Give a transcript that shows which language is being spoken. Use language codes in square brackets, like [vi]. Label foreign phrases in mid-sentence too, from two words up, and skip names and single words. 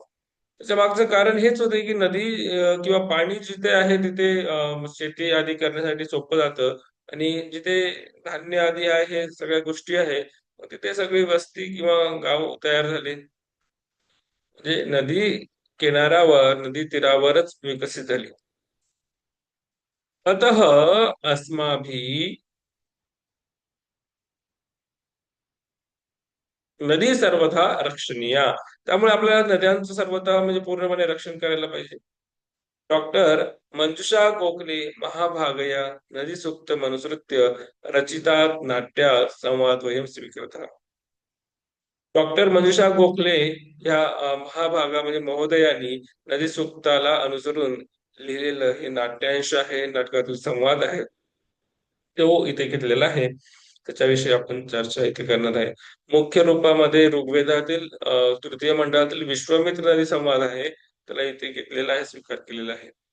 [mr] त्याच्या मागचं कारण हेच होते की नदी किंवा पाणी जिथे आहे तिथे शेती आदी करण्यासाठी सोपं जातं. आणि जिथे धान्य आदी आहे हे सगळ्या गोष्टी आहे मग तिथे सगळी वस्ती किंवा गाव तयार झाले. म्हणजे नदी किनाऱ्यावर नदी तीरावरच विकसित झाली. [sa] अतः अस्माभिः नदी सर्वथा रक्षणीया. [mr] त्यामुळे आपल्याला नद्यांचं सर्वथा म्हणजे पूर्णपणे रक्षण करायला पाहिजे. [sa] डॉक्टर मंजुषा गोखले महाभागया नदी सूक्त मनुसृत्य रचितात नाट्यात संवाद वयम स्वीकृता. [mr] डॉक्टर मंजुषा गोखले या महाभागा म्हणजे महोदयांनी नदी सूक्ताला अनुसरून लिहिलेलं हे नाट्यांश आहे, नाटकातील संवाद आहे, तो इथे घेतलेला आहे. त्याच्याविषयी आपण चर्चा इथे करणार आहे. मुख्य रूपामध्ये ऋग्वेदातील तृतीय मंडळातील विश्वामित्र नदी संवाद आहे, त्याला इथे घेतलेला आहे, स्वीकार केलेला आहे.